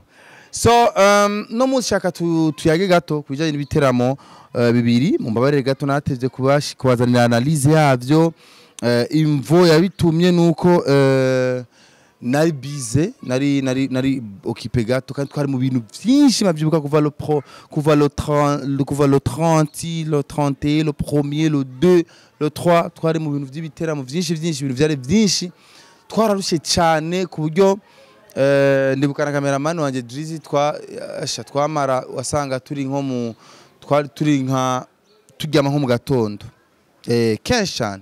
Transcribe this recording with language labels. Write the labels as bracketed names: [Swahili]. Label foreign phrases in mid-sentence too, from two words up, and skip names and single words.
[Rundi] So no munsi shaka tuyage gato kubijanye n'ibiteramo bibiri. Mumbabarire gato natevye kubazanira analyse yavyo. Imvo yabitumye nuko nari bize, nari occupé gato kandi twari mu bintu byinshi mabyibuka kuva le 30, le 31, le 1er, le 2, le 3 twari mu bintu by'ibiteramo byinshi ibintu byari byinshi, twararushe cyane ku buryo ndibukana cameraman wanje Drizzy twamara wasanga turi nko mu turi nka turyama nko mu gatondo kenshi cyane.